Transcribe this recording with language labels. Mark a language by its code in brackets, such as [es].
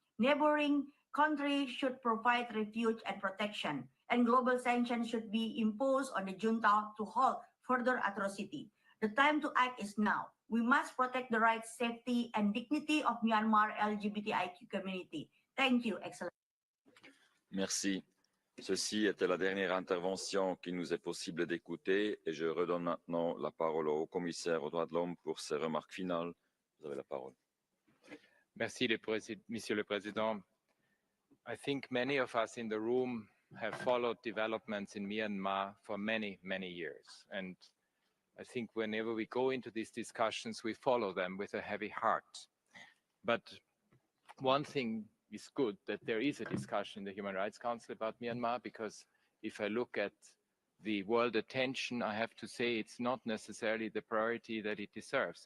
[en] Neighboring countries should provide refuge and protection, and global sanctions should be imposed on the junta to halt further atrocity. The time to act is now. We must protect the rights, safety, and dignity of Myanmar LGBTIQ community. Thank you, Excellence. [fr] Merci. Ceci était la dernière intervention qu'il nous est possible d'écouter et je redonne maintenant la parole au commissaire aux droits de l'homme pour ses remarques finales. Vous avez la parole. Merci, Monsieur le Président. [en] I think many of us in the room have followed developments in Myanmar for many, many years. And I think whenever we go into these discussions, we follow them with a heavy heart. But one thing is good, that there is a discussion in the Human Rights Council about Myanmar, because if I look at the world attention, I have to say it's not necessarily the priority that it deserves.